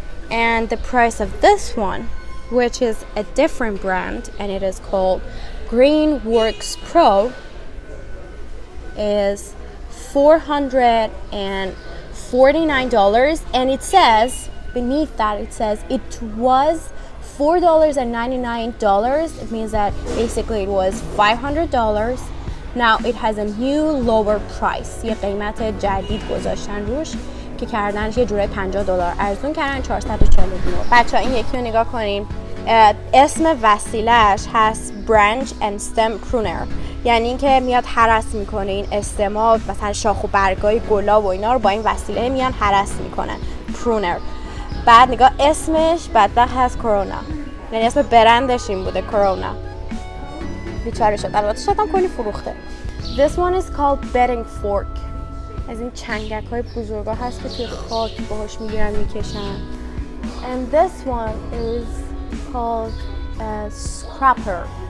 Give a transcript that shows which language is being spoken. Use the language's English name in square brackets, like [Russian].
[English] And the price of this one, which is a different brand, and it is called Greenworks Pro, is $449. And it says, beneath that, it says it was $4.99. It means that basically it was $500. Now it has a new lower price. [Persian] یه قیمت جدید گذاشتن روش که کردنش یه جوره $50 ارزون کردن 449. بچه ها این یکی رو نگاه کنین. اسم وسیلهش هست برانچ اند ستم پرونر، یعنی اینکه میاد هرس میکنه این استما، مثلا شاخ و برگای گلا و اینا رو با این وسیله میان هرس میکنن، پرونر. بعد نگاه اسمش بدبخت هست کرونا، یعنی اسم برندش این بوده کرونا. بیچاره شد، البته شاید هم کلی فروخته. [English] This one is called bedding fork. [Persian] از این چنگک های بزرگا هست که توی خاک باهاش میگیرن میکشن. [English] And this one is called a scraper.